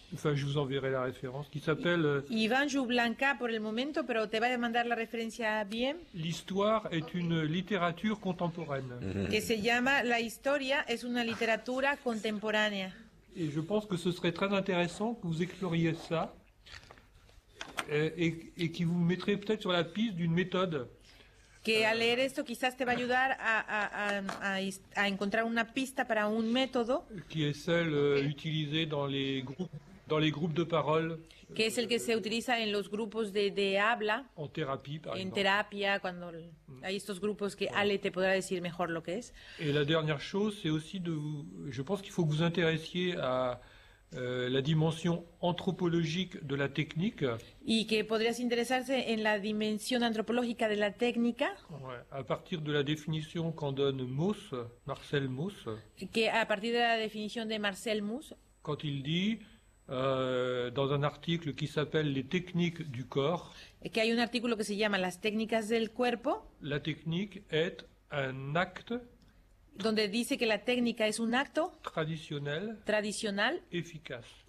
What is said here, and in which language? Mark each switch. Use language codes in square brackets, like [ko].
[fr] Enfin, je vous enverrai la référence, qui s'appelle [es] Ivan Joublanca por el momento, pero te va a mandar la referencia bien. [fr] L'histoire est une littérature contemporaine. [es] Que se llama La historia es una literatura contemporánea. [fr] Et je pense que ce serait très intéressant que vous exploriez ça et qui vous mettrait peut-être sur la piste d'une méthode. [es] Que al leer esto quizás te va a ayudar a encontrar una pista para un método. [fr] Qui est celle utilisée dans les groupes de parole. [es] Que es el que se utiliza en los grupos de habla. [fr] En terapia, par exemple. [es] En terapia, cuando hay estos grupos que Ale te podrá decir mejor lo que es. [fr] Et la dernière chose, c'est aussi je pense qu'il faut que vous intéressiez à la dimension anthropologique de la technique. [es] Y que podrías interesarse en la dimensión antropológica de la técnica. [fr] Ouais, à partir de la définition qu'en donne Marcel Mauss. [es] Que a partir de la definición de Marcel Mauss. [fr] Quand il dit dans un article qui s'appelle Les techniques du corps. [es] Que hay un artículo que se llama Las técnicas del cuerpo. [fr] La technique est un acte. [es] Donde dice que la técnica es un acto tradicional eficaz.